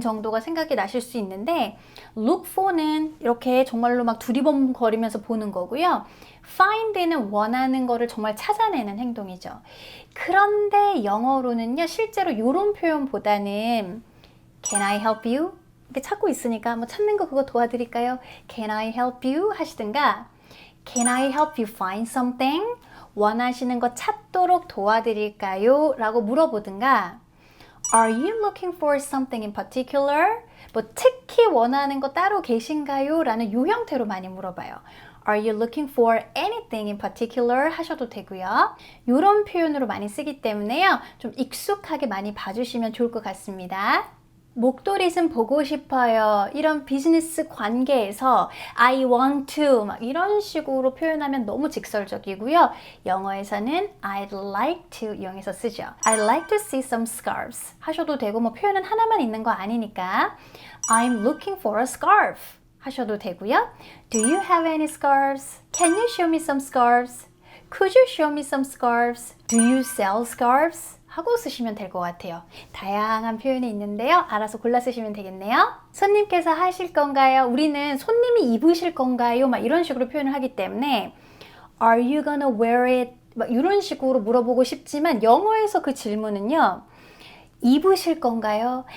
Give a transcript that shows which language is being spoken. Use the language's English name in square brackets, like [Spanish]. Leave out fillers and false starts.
[Korean] 정도가 생각이 나실 수 있는데 look for는 이렇게 정말로 막 두리번거리면서 보는 거고요. find는 원하는 거를 정말 찾아내는 행동이죠. 그런데 영어로는요, 실제로 이런 표현보다는 [English] Can I help you? [Korean] 이렇게 찾고 있으니까 뭐 찾는 거 그거 도와드릴까요? [English] Can I help you? [Korean] 하시든가 [English] Can I help you find something? [Korean] 원하시는 거 찾도록 도와드릴까요? 라고 물어보든가 [English] Are you looking for something in particular? [Korean] 뭐 특히 원하는 거 따로 계신가요? 라는 요 형태로 많이 물어봐요. [English] Are you looking for anything in particular? [Korean] 하셔도 되고요. 이런 표현으로 많이 쓰기 때문에요, 좀 익숙하게 많이 봐주시면 좋을 것 같습니다. 목도리즘 보고 싶어요. 이런 비즈니스 관계에서 [English] I want to [Korean] 막 이런 식으로 표현하면 너무 직설적이고요. 영어에서는 [English] I'd like to [Korean] 이용해서 쓰죠. [English] I'd like to see some scarves [Korean] 하셔도 되고, 뭐 표현은 하나만 있는 거 아니니까 I'm looking for a scarf 하셔도 되고요. [English] Do you have any scarves? Can you show me some scarves? Could you show me some scarves? Do you sell scarves? [Korean] 하고 쓰시면 될 것 같아요. 다양한 표현이 있는데요, 알아서 골라 쓰시면 되겠네요. 손님께서 하실 건가요? 우리는 손님이 입으실 건가요? 막 이런 식으로 표현을 하기 때문에 [English] Are you gonna wear it? [Korean] 막 이런 식으로 물어보고 싶지만 영어에서 그 질문은요, 입으실 건가요?